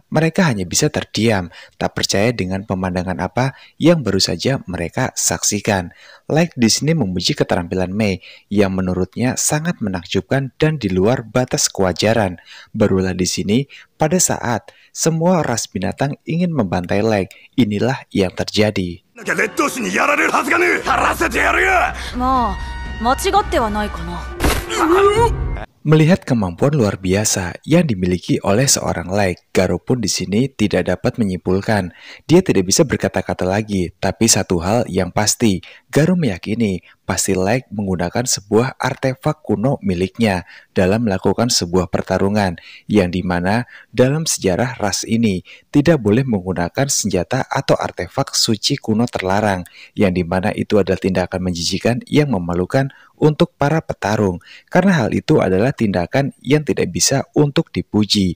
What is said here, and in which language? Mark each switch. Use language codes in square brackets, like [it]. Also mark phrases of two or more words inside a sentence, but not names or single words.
[id] Mereka hanya bisa terdiam, tak percaya dengan pemandangan apa yang baru saja mereka saksikan. Like di sini memuji keterampilan Mei yang menurutnya sangat menakjubkan dan di luar batas kewajaran. Barulah di sini pada saat semua ras binatang ingin membantai Like, inilah yang terjadi. [ja] まあ、間違ってはないかな。 [id] Melihat kemampuan luar biasa yang dimiliki oleh seorang Like, Garo pun di sini tidak dapat menyimpulkan. Dia tidak bisa berkata-kata lagi, tapi satu hal yang pasti, Garo meyakini pasti Like menggunakan sebuah artefak kuno miliknya dalam melakukan sebuah pertarungan, yang dimana dalam sejarah ras ini tidak boleh menggunakan senjata atau artefak suci kuno terlarang, yang dimana itu adalah tindakan menjijikan yang memalukan untuk para petarung, karena hal itu adalah tindakan yang tidak bisa untuk dipuji.